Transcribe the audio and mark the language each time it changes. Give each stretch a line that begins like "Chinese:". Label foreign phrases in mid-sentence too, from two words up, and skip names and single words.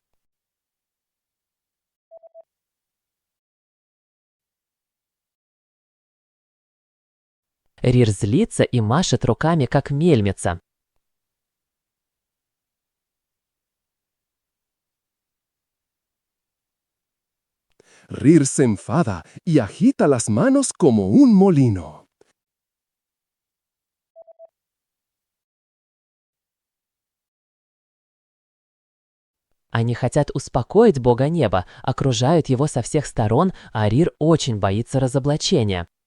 Russian: Рир злится и машет руками, как мельница.
Spanish: Rir se enfada y agita las manos como un molino.
Russian: Они хотят успокоить бога неба, окружают его со всех сторон, а Рир очень боится разоблачения.